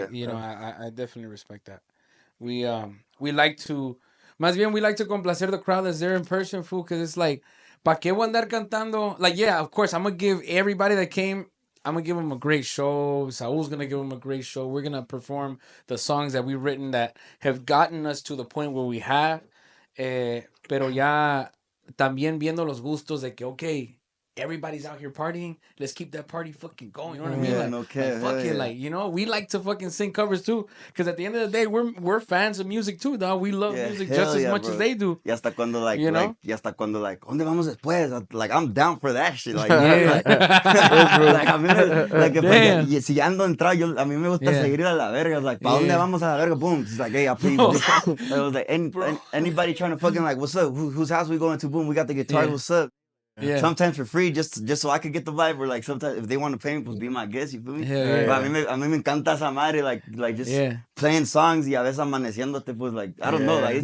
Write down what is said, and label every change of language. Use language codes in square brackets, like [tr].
[en] Like, you know, I definitely respect that. We like to, [es] más bien [en] we like to complacer the crowd that's there in person, fool, because it's like, [es] ¿pa qué voy a andar cantando? [en] Like, yeah, of course, I'm gonna give everybody that came, I'm gonna give them a great show. Saul's gonna give them a great show. We're gonna perform the songs that we've written that have gotten us to the point where we have. [es] Pero ya también viendo los gustos de que, okay, [en] everybody's out here partying. Let's keep that party fucking going. You know what I mean? Yeah, Like, no care. like fuck it. Like, you know, we like to fucking sing covers too. Because at the end of the day, we're fans of music too, dog. We love music just as much as they do. [es] Y hasta cuando like, [en] you know? [es] y hasta cuando like, ¿dónde vamos después? [en] Like, I'm down for that shit. Like, Yeah. [es] like, a mí like, [en] Damn. [es] si ando a entrar, a mí me gusta seguir a la verga. Like, ¿pa dónde vamos a la verga? [en] Boom. It's like, hey, I please. I was like, anybody trying to fucking like, what's up? Whose house we going to? Boom, we got the guitars. What's up? Yeah. Sometimes for free, just so I could get the vibe. Or like sometimes if they want to pay me, pues be my guest. You feel me? Yeah. [es] But a mí me encanta esa madre, [en] like just playing songs [es] y a veces amaneciéndote, pues [en] like I don't know, like